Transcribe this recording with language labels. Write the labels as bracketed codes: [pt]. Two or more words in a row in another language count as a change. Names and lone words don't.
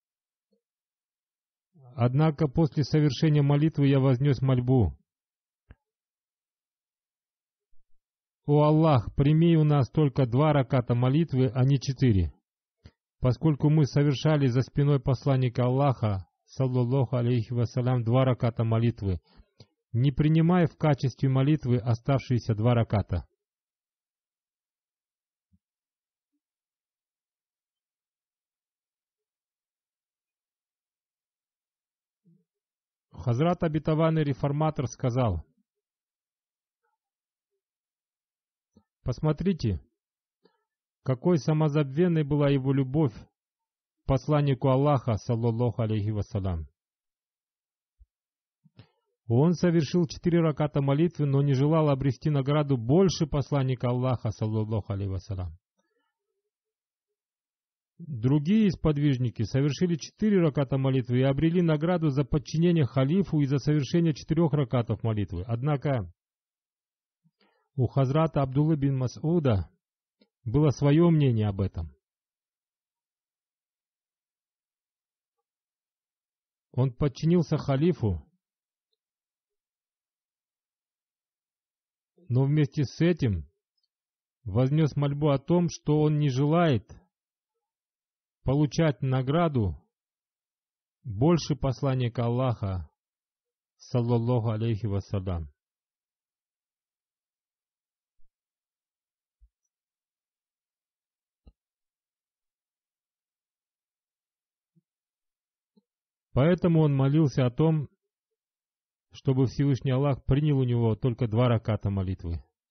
[ru] Однако после совершения молитвы я вознес мольбу: «О Аллах, прими у нас только 2 раката молитвы, а не 4, поскольку мы совершали за спиной посланника Аллаха, [ar] صلى الله عليه وسلم, [ru] 2 раката молитвы, не принимая в качестве молитвы оставшиеся 2 раката». Хазрат обетованный реформатор сказал: «Посмотрите, какой самозабвенной была его любовь к посланнику Аллаха, [ar] صلى الله عليه وسلم. [ru] Он совершил 4 раката молитвы, но не желал обрести награду больше посланника Аллаха, [ar] صلى الله عليه وسلم. [ru] Другие сподвижники совершили 4 раката молитвы и обрели награду за подчинение халифу и за совершение 4 ракатов молитвы. Однако У Хазрата Абдуллы бин Мас'уда было свое мнение об этом. Он подчинился халифу, но вместе с этим вознес мольбу о том, что он не желает получать награду больше посланника Аллаха, [ar] صلى الله عليه وسلم. [ru] Поэтому он молился о том, чтобы Всевышний Аллах принял у него только 2 раката молитвы.